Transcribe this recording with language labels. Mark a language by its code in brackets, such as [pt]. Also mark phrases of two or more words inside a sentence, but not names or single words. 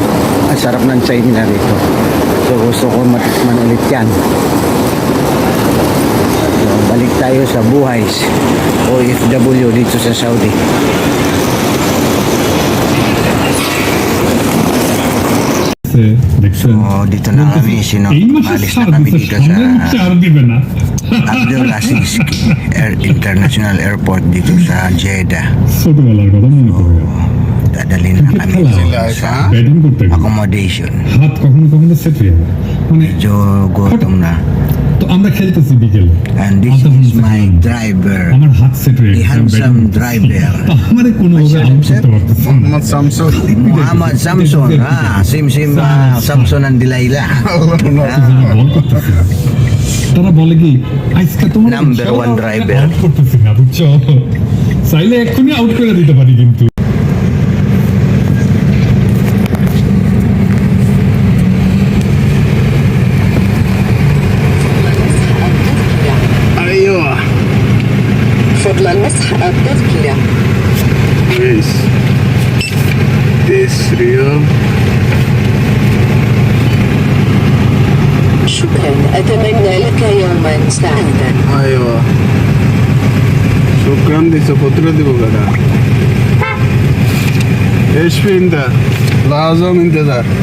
[tl] Ang sarap ng chai nila rito. So, gusto ko matikman ulit yan. So, balik tayo sa buhay OFW dito sa Saudi. [bn] দেখছেন [tl] So, dito na kami, [bn] এই মাসে [tl] alis [bn] ছাড় [tl] na kami [bn] দিচ্ছে [tl] dito [bn] সামনের [tl] sa [bn] মাসে আর দিবে না [tl] Abdul Aziz International Airport dito sa Jeddah. [bn] ছোটবেলার কথা মনে পড়ে [tl] Dadalhin na kami sa [bn] ব্যাটিং করতে গেলে [tl] accommodation. [bn] হাত কখনো কখনো সেট হয়ে যায় মানে [tl] Medyo gutom na. [bn] তো আমরা খেলতেছি বিকেলে [en] And this is my driver, [bn] আমার হাত সেট হয়ে [en] the [bn] গেছে [en] handsome driver. [bn] তো আমারে কোনোভাবে আউট করতে পারতেছি না। [en] Muhammad Samsul. Muhammad Samson. Sim Samson and Delilah. [bn] বল করতেছি না। তারা বলে কি আজকে তোমার [en] Number one driver. [bn] আউট করতেছি না বুঝছো চাইলে এক্ষুনি আউট করে দিতে পারি কিন্তু [ar] Aywa. فضلا مسح التذكرة [en] Yes. This real. [ar] شكرا أتمنى لك يوما سعيدا Aywa. Shukran dice putra dibo gada. ايش في انت؟ لازم انتظار.